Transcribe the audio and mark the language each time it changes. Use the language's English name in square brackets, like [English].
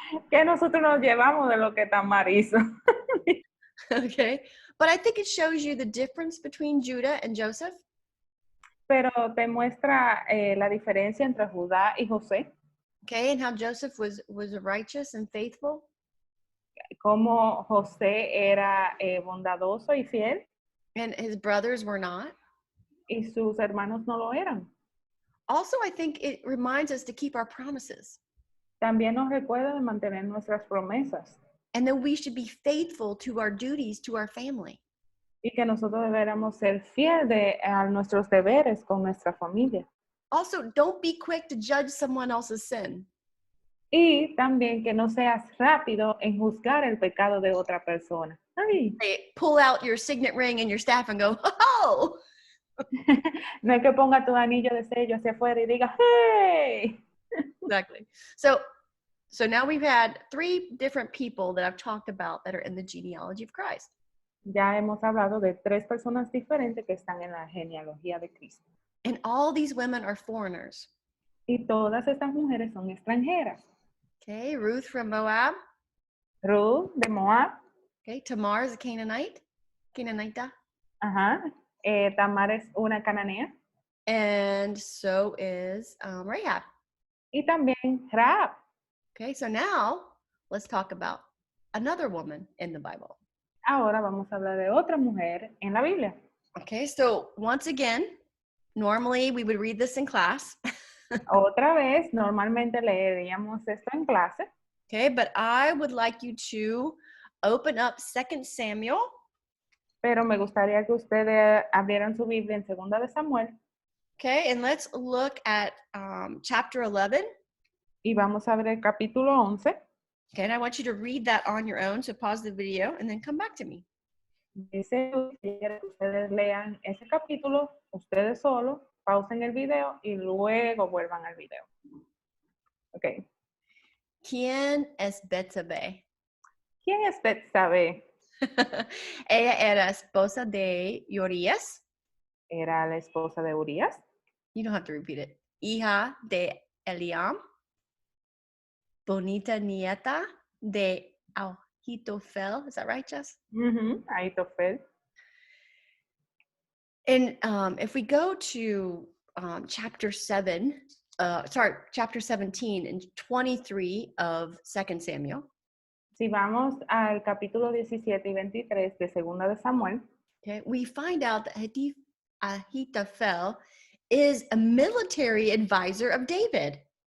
[Spanish] ¿Qué nosotros nos llevamos de lo que Tamar hizo? [English] Okay, but I think it shows you the difference between Judah and Joseph. [Spanish] Pero te muestra la diferencia entre Judá y José. [English] Okay, and how Joseph was righteous and faithful. [Spanish] Cómo José era bondadoso y fiel. [English] And his brothers were not. [Spanish] Y sus hermanos no lo eran. [English] Also, I think it reminds us to keep our promises. [Spanish] También nos recuerda de mantener nuestras promesas. [English] And that we should be faithful to our duties to our family. [Spanish] Y que nosotros deberíamos ser fieles a nuestros deberes con nuestra familia. [English] Also, don't be quick to judge someone else's sin. [Spanish] Y también que no seas rápido en juzgar el pecado de otra persona. Ay. [English] Pull out your signet ring and your staff and go, oh! [Spanish] No es que ponga tu anillo de sello hacia afuera y diga, hey. [English] Exactly. So So now we've had 3 different people that I've talked about that are in the genealogy of Christ. [Spanish] Ya hemos hablado de 3 personas diferentes que están en la genealogía de Cristo. [English] And all these women are foreigners. [Spanish] Y todas estas mujeres son extranjeras. [English] Okay, Ruth from Moab. [Spanish] Ruth de Moab. [English] Okay, Tamar is a Canaanite. [Spanish] Canaanita. Ajá. Tamar es una cananea. [English] And so is Rahab. [Spanish] Y también Rahab. [English] Okay, so now let's talk about another woman in the Bible. [Spanish] Ahora vamos a hablar de otra mujer en la Biblia. [English] Okay, so once again, normally we would read this in class. [Spanish] Otra vez, normalmente leeríamos esto en clase. [English] Okay, but I would like you to open up 2 Samuel. [Spanish] Pero me gustaría que ustedes abrieran su Biblia en 2 de Samuel. [English] Okay, and let's look at chapter 11. [Spanish] Y vamos a ver el capítulo 11. [English] Okay, and I want you to read that on your own, so pause the video and then come back to me. [Spanish] Dice que ustedes lean ese capítulo, ustedes solos, pausen el video y luego vuelvan al video. [English] Ok. [Spanish] ¿Quién es Betsabe? ¿Quién es Betsabe? Ella era esposa de Urias. Era la esposa de Urías. [English] You don't have to repeat it. [Spanish] Hija de Eliam. Bonita nieta de Ahitofel. [English] Is that right, Jess? [Spanish] Ahitofel. [English] And if we go to chapter 17 and 23 of 2 Samuel. [Spanish] Si vamos al capítulo 17 y 23 de 2 de Samuel, [English] okay, we find out that Ahitofel is a military advisor of David.